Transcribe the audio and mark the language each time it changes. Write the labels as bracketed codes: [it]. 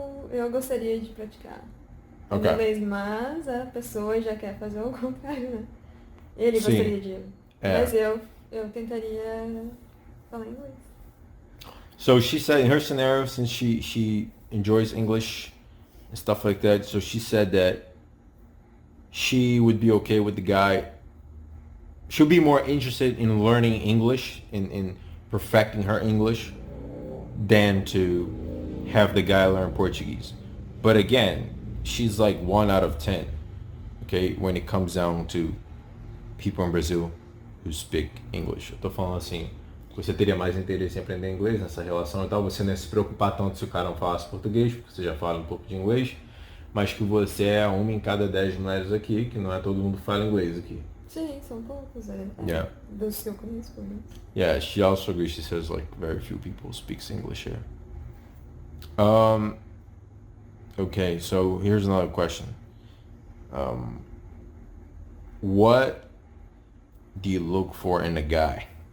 [pt] Eu gostaria de praticar inglês, mas a pessoa já quer fazer o contrário, né? Ele gostaria de... Mas eu tentaria falar inglês. [en] So she said in her scenario, since she enjoys English and stuff like that, so she said that she would be okay with the guy. She'll be more interested in learning English, in perfecting her English, than to have the guy learn Portuguese. But again, she's like 1 out of 10, okay, when it comes down to people in Brazil who speak English. [pt] Eu tô falando assim, você teria mais interesse em aprender inglês nessa relação e tal, você não ia se preocupar tanto se o cara não falasse português, porque você já fala um pouco de inglês, mas que você é uma em cada 10 mulheres aqui, que não é todo mundo que fala inglês aqui. Sim, são poucos, [en] Yeah. [pt] Dos que eu conheço, pelo menos. [en] Yeah, she also agrees. She says like very few people speaks English here. Okay, so here's another question. What do you look for in a guy?